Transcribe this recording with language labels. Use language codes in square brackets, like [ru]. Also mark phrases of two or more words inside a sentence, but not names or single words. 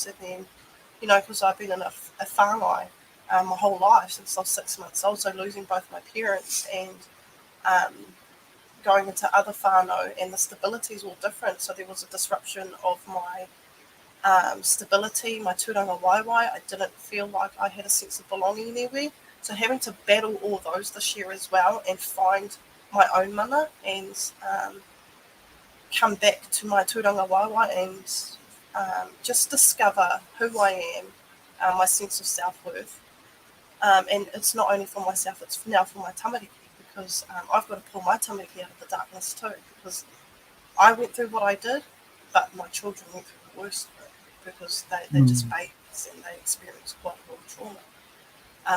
[en] And then, because I've been in a whānau my whole life since I was 6 months old, so losing both my parents and going into other whānau, and the stability is all different. So there was a disruption of my stability, my [mi] tūranga waiwai. [en] I didn't feel like I had a sense of belonging anywhere. So having to battle all those this year as well, and find my own mana, and come back to my [mi] tūranga waiwai, [en] and just discover who I am, my sense of self-worth. And it's not only for myself, it's now for my tamariki, because I've got to pull my tamariki out of the darkness too, because I went through what I did, but my children went through the worst of it, because they're just babies and they experience quite a lot of trauma.